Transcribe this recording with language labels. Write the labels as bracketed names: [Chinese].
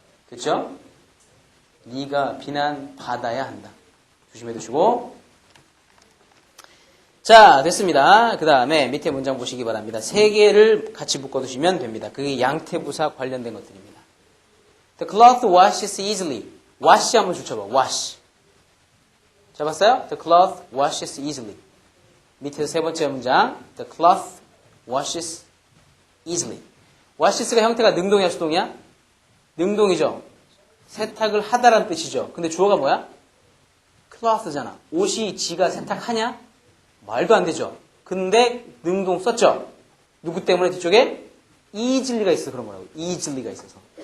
[Korean] 됐죠? 네가 비난 받아야 한다. 조심해 두시고. 자, 됐습니다. 그 다음에 밑에 문장 보시기 바랍니다. 세 개를 같이 묶어두시면 됩니다. 그게 양태부사 관련된 것들입니다. [English] The cloth washes easily. [Korean] wash 한번 줄쳐봐. wash. 잡았어요? [English] The cloth washes easily. [Korean] 밑에서 세 번째 문장. [English] The cloth washes easily. [Korean] washes가 형태가 능동이야, 수동이야? 능동이죠. 세탁을 하다라는 뜻이죠. 근데 주어가 뭐야? cloth잖아. 옷이 지가 세탁하냐? 말도 안 되죠. 근데 능동 썼죠. 누구 때문에 뒤쪽에? easily 있어서 그런 거라고. easily가 있어서.